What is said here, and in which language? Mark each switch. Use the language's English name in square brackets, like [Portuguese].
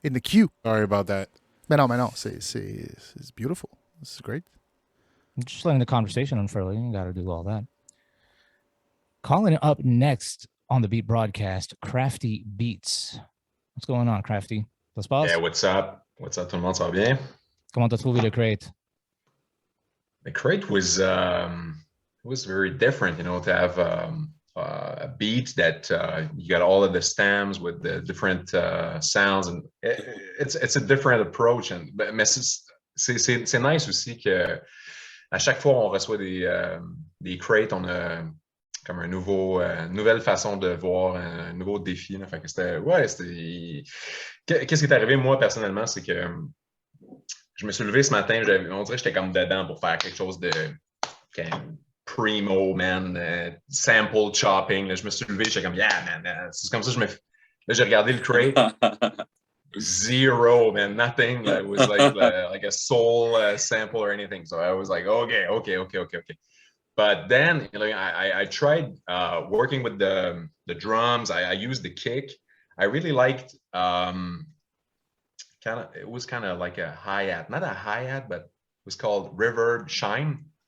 [English] In the queue. Sorry about that. [French] Mais non. [English] It's beautiful. This is great. I'm just letting the conversation unfurl. You got to do all that. Calling up next on the Beat broadcast, Crafty Beats. What's going on, Crafty? [French] Ça se passe? [English] Yeah, what's up? What's up, [French] tout le monde, ça va bien? Comment t'as trouvé le crate? [English] The crate was very different, you know, to have a beat that you got all of the stems with the different sounds, and it's a different approach. [French] Mais c'est nice aussi que à chaque fois on reçoit des crates, on a comme une nouvelle façon de voir, un nouveau défi. Là. Fait que c'était. Qu'est-ce qui est arrivé, moi, personnellement, c'est que je me suis levé ce matin, on dirait que j'étais comme dedans pour faire quelque chose de primo, man, sample chopping. Là, je me suis levé, j'étais comme, yeah, man. C'est comme ça que Là, j'ai regardé le crate. [English] Zero, man, nothing. It was like a soul sample or anything. So I was like, okay. But then I tried working with the drums. I used the kick. I really liked it was kind of like a hi-hat, not a hi-hat, but it was called reverb chime.